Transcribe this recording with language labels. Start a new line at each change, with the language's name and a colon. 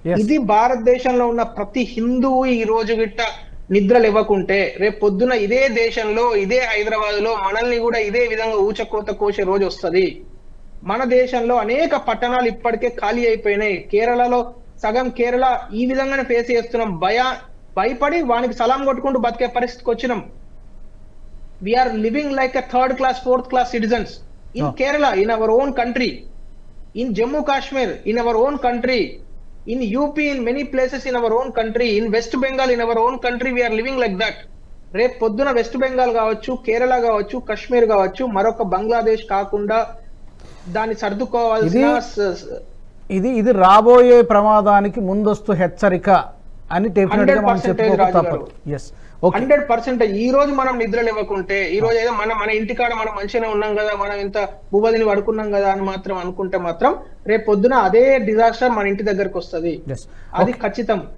Telugu: ఇది భారతదేశంలో ఉన్న ప్రతి హిందువు ఈ రోజు గిట్ట నిద్రలు ఇవ్వకుంటే, రేపు పొద్దున ఇదే దేశంలో, ఇదే హైదరాబాద్ లో మనల్ని కూడా ఇదే విధంగా ఊచకోత కోసే రోజు వస్తుంది. మన దేశంలో అనేక పట్టణాలు ఇప్పటికే ఖాళీ అయిపోయినాయి. కేరళలో సగం కేరళ ఈ విధంగానే ఫేస్ చేస్తున్నాం. భయపడి వానికి సలాం కొట్టుకుంటూ బతికే పరిస్థితికి వచ్చినాం.
English: We are living like a third class, fourth class citizens in Kerala, in our own country, in Jammu Kashmir, in our own country, in UP, in many places in our own country, in West Bengal, in our own country, we are living like that.
Telugu: రేపు పొద్దున west Bengal కావచ్చు, కేరళ కావచ్చు, కాశ్మీర్ కావచ్చు, మరొక బంగ్లాదేశ్ కాకుండా దాన్ని సర్దుకోవాల్సిన ఇది రాబోయే ప్రమాదానికి ముందస్తు హెచ్చరిక అని డెఫినెట్ గా మనం చెప్పుకోక తప్పదు.
English: Okay.
Telugu: 100% ఈ రోజు మనం నిద్రలు ఇవ్వకుంటే, ఈ రోజు ఏదో మన ఇంటికాడ మనం మంచిగానే ఉన్నాం కదా, మనం ఇంత భూబదిని పడుకున్నాం కదా అని మాత్రం అనుకుంటే మాత్రం రేపు పొద్దున అదే డిజాస్టర్ మన ఇంటి దగ్గరకు వస్తుంది. అది ఖచ్చితం.